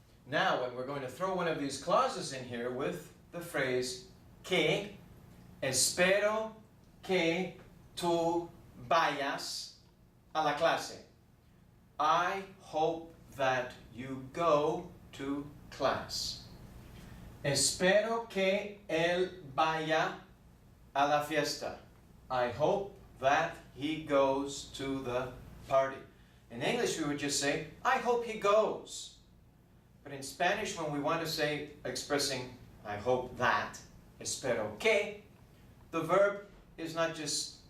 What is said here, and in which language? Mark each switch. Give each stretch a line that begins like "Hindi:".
English: Now, when we're going to throw one of these clauses in here with the phrase que,
Spanish: espero que tú vayas a la clase.
English: I hope that you go to class.
Spanish: Espero que él vaya a la fiesta.
English: I hope that he goes to the party. In English, we would just say, I hope he goes. But in Spanish, when we want to say, expressing, I hope that,
Spanish: espero que,
English: the verb is not just